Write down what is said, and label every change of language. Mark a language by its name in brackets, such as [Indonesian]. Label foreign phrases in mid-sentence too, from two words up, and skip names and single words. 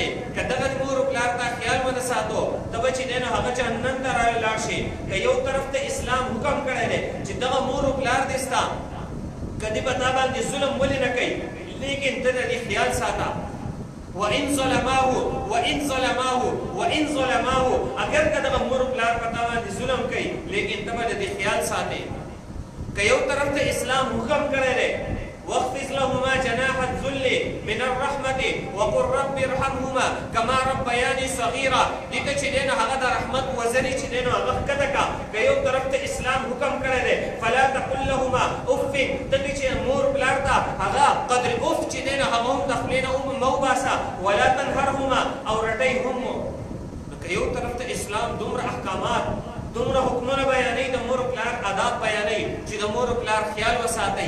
[Pashto] که دغه مور او پلار تا خیال ونه ساتو، ته به چې دی نو هغه جهنم ته لاړ شي. که یو طرف ته اسلام حکم کړی دی چې دغه مور او پلار دې ستا کدی په تا باندې ظلم ولې نه کوي، لیکن ته د دې خیال ساته. [Arabic] وَإِن ظَلَمَاهُ [Pashto] اگر که دغه مور او پلار په تا باندې ظلم کوي، لیکن ته به د دې خیال ساتې. که یو طرف ته اسلام حکم کړی دی [Arabic] واخفض لهما جناح الذل من الرحمة وقل رب ارحمهما كما ربياني صغيرا. [Pashto] دې ته چې دی نو هغه د رحمت وزرې چې دی نو هغه ښکته کړه. که که یو طرف ته اسلام حکم کړی دی [Arabic] فلا تقل لهما اف [Pashto] دغې چې مور پلار ته هغه قدر اف چې دی نو هغه هم د خولې نه مه وباسه ولا تنهرهما او رټئ هم نو که یو طرف ته اسلام دومره احکامات دومره حکمونه بیانوي د مور پلار آداب بیانوي چې د مور پلار خیال وساتئ